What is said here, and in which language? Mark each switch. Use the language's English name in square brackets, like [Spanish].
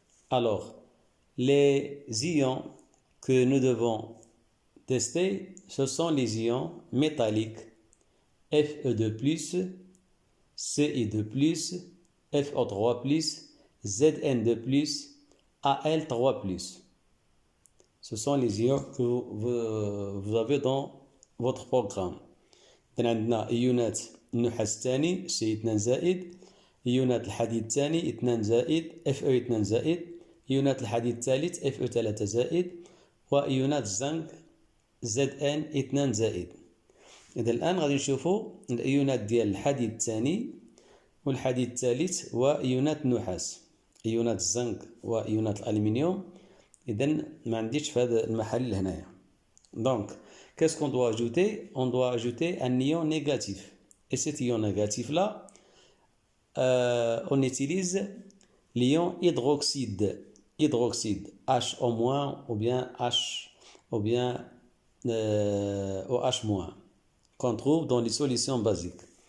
[French] Alors, les ions que nous devons tester, ce sont les ions métalliques Fe2+, Ci2+, FO3+, Zn2+, Al3+. Ce sont les ions que vous avez dans votre programme. [Arabic] عندنا ايونات النحاس الثاني C2 زائد، ايونات الحديد الثاني 2 زائد Fe2 زائد، ايونات الحديد الثالث Fe3 زائد، وايونات الزنك Zn2 زائد. إذا الآن غادي نشوفوا الايونات ديال الحديد الثاني والحديد الثالث وايونات النحاس، ايونات الزنك وايونات الألمنيوم. إذا ما عنديش في هذا المحل هنايا. [French] Donc, qu'est-ce qu'on doit ajouter? On doit ajouter un ion négatif. Et cet ion négatif-là, on utilise l'ion hydroxyde. Hydroxyde, HO- ou bien H ou bien OH-, qu'on trouve dans les solutions basiques.